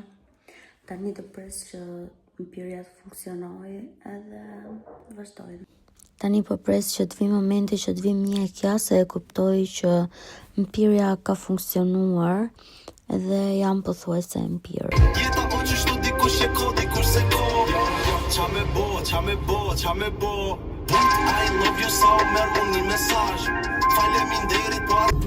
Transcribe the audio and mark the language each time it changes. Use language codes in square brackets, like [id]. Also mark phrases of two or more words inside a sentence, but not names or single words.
[sq] Tani të pres që mpyrja të funksionojë edhe vazhdojmë. Tani po pres që të vi momenti që të vi mjekja, se e kuptoj që mpyrja ka funksionuar edhe jam pothuajse e mpyrë. Jeta o që shtu dikush e ko, dikush se ko. Qa me bo. [en] I love you so, [sq] merë unë një mesazh. Faleminderit po